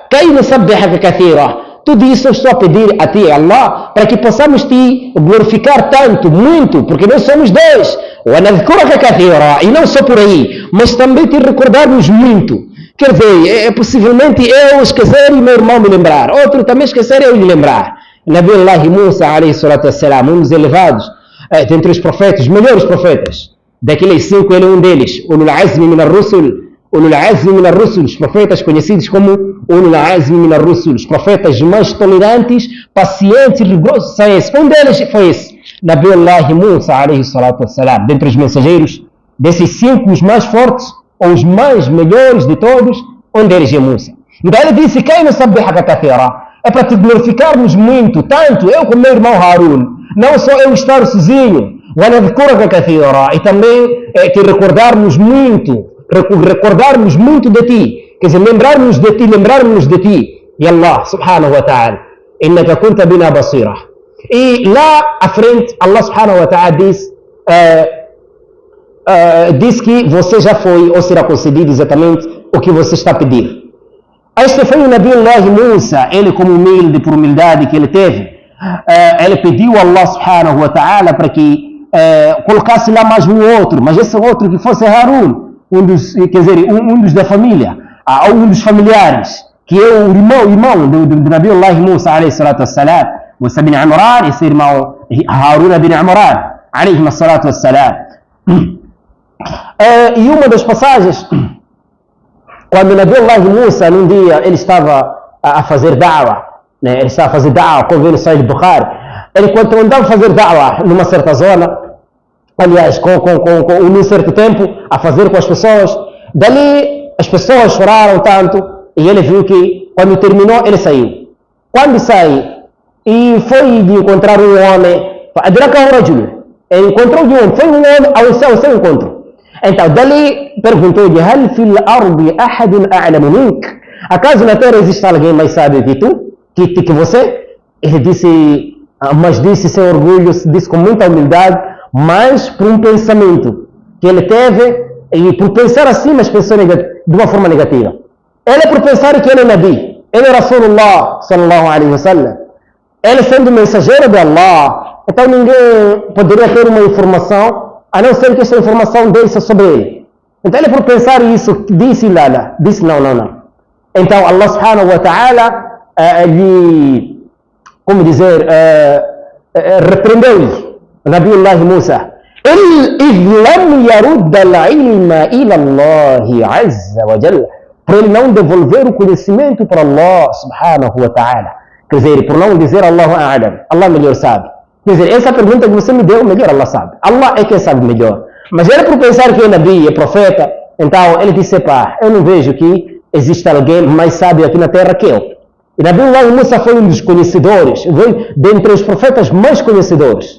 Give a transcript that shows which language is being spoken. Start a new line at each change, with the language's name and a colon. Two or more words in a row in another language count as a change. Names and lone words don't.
Portuguese: Quem nos
Arabic: سبحك كثيرا,
Portuguese: tudo isso eu estou a pedir a ti, Allah, para que possamos te glorificar tanto, muito, porque nós somos dois. E não só por aí, mas também te recordarmos muito. Quer dizer, possivelmente eu esquecer e meu irmão me lembrar, outro também esquecer e eu me lembrar. Nabi Allah Musa,
Arabic: عليه الصلاة والسلام,
Portuguese: um dos elevados, dentre os profetas, os melhores profetas, daqueles 5 ele é um deles,
Arabic: أولو العزم من الرسل أولو العزم من الرسل,
Portuguese: os profetas conhecidos como
Arabic: أولو العزم من الرسل,
Portuguese: os profetas mais tolerantes, pacientes, rigorosos, são esses. Um deles foi esse, Nabi Allah Musa,
Arabic: عليه الصلاة والسلام,
Portuguese: dentre os mensageiros, desses 5, os mais fortes, ou os mais melhores de todos, um deles é Musa. Então ele disse, quem não sabe é para te glorificarmos muito, tanto eu como meu irmão Harun, não só eu estar sozinho, e também te recordarmos muito de ti, quer dizer, lembrarmos de ti, e Allah
Arabic: سبحانه وتعالى, إنك كنت بنا بصيرا.
Portuguese: E lá à frente, Allah
Arabic: سبحانه وتعالى
Portuguese: diz que você já foi ou será concedido exatamente o que você está a pedir. Este foi o Nabi Allah Musa, ele como humilde, por humildade que ele teve, ele pediu a Allah
Arabic: سبحانه وتعالى
Portuguese: para que colocasse lá mais um outro, mas esse outro que fosse Harun, um dos da família, ou um dos familiares, que é o irmão do Nabi Allah Musa,
Arabic: عليه الصلاة والسلام,
Portuguese: Musa bin Imran, esse irmão Harun bin Imran,
Arabic: عليه الصلاة والسلام.
Portuguese: E uma das passagens, quando Nabi Allah Musa, num dia, ele estava a fazer da'wah, né? Ele estava a fazer da'wah, como ele saiu de Bukhari, ele quando andava a fazer da'wah numa certa zona, aliás, com um certo tempo, a fazer com as pessoas, dali as pessoas choraram tanto, e ele viu que, quando terminou, ele saiu. Quando sai, e foi de encontrar um homem, ele encontrou de um homem, foi um homem ao seu encontro. Então, dali perguntou-lhe,
Arabic: هل في الأرض أحد أعلم منك?
Portuguese: Acaso na terra existe alguém mais sábio que tu? Que você? Ele disse, mas disse sem orgulho, disse com muita humildade, mas por um pensamento que ele teve, e por pensar assim, mas pensou de uma forma negativa. Ele por pensar que ele é Nabi, ele é Rasulullah,
Arabic: صلى الله عليه وسلم.
Portuguese: Ele sendo mensageiro de Allah, então ninguém poderia ter uma informação a não ser que essa informação desse sobre ele. Então ele por pensar isso, disse não. Então Allah
Arabic: سبحانه وتعالى
Portuguese: repreendeu-lhe, Nabiullah Musa, para ele não devolver o conhecimento para Allah
Arabic: سبحانه وتعالى.
Portuguese: Quer dizer, por não dizer
Arabic: الله أعلم,
Portuguese: Allah melhor sabe. Quer dizer, essa pergunta que você me deu, melhor Allah sabe. Allah é quem sabe melhor. Mas ele, por pensar que é Nabi, é profeta, então ele disse, eu não vejo que existe alguém mais sábio aqui na terra que eu. E Nabi Musa foi um dos conhecedores, dentre os profetas mais conhecedores.